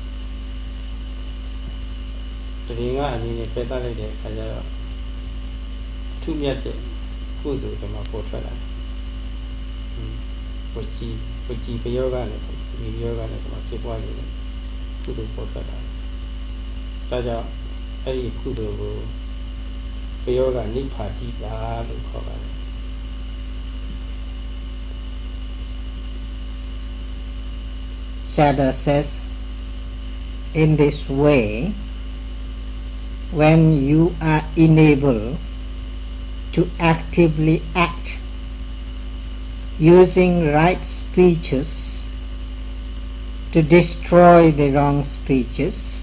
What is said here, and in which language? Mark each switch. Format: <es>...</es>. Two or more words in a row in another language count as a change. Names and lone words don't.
<my>တရင်ကအနေနဲ့ပယ်တတ်လိုက်တဲ့အခါကျတော့ထူးမြတ်တဲ့ကုသိုလ်တွေမှာပေါ်ထွက်လာတယ်ဝจีပယောဂနဲ့ဒီပယောဂနဲ့ဒီမှာဖြစ်ပွားနေတဲ့ကုသိုလ်ပေါ်ထွက်လာတယ်ဒါကြောင့်အဲ့ဒီကုသိုလ်ကိုပယောဂနိဗ္ဗာတိတာလို့ခေါ်ပါတယ်</my> <en>Sayadaw says, in this way, when you are enabled to actively act using right speeches to destroy the wrong speeches,</en>